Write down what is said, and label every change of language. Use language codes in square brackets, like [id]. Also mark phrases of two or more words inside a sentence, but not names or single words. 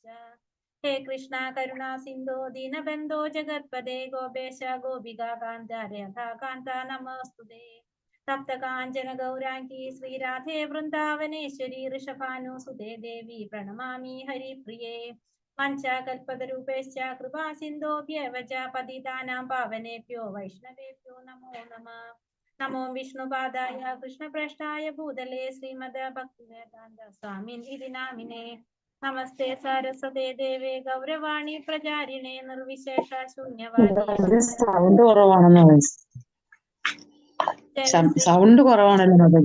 [sa] ഹേ കൃഷ്ണ കരുണാ സിന്ധോ ദീനബന്ധോ ജഗത്പദേ ഗോപേശ ഗോപിക കാന്ത രാധാകാന്ത നമോസ്തുതേ. തപ്ത കാഞ്ചന ഗൗരാംഗി ശ്രീരാധേ വൃന്ദാവനേശ്വരി ഋഷഭാനുസുതേ ദേവി പ്രണമാമി ഹരിപ്രിയേ. പഞ്ചകൽപതരൂപേശ്ച കൃപാ സിന്ധോഭ്യവ ച പതിതാനാം പാവനേഭ്യോ വൈഷ്ണവേഭ്യോ നമോ നമഃ. നമോ വിഷ്ണുപാദായ കൃഷ്ണപ്രേഷ്ഠായ ഭൂതലേ ശ്രീമദ് ഭക്തിവേദാന്ത സ്വാമിൻ ഇതി നാമിനേ. നമസ്തേ സരസ്വതേ ദേവേ ഗൗരവാണി പ്രചാരിണേ നിർവിശേഷ ശൂന്യവാദി. [ml] സൗണ്ട് കുറവാണെന്ന് സൗണ്ട് കുറവാണല്ലോ മാതാജി.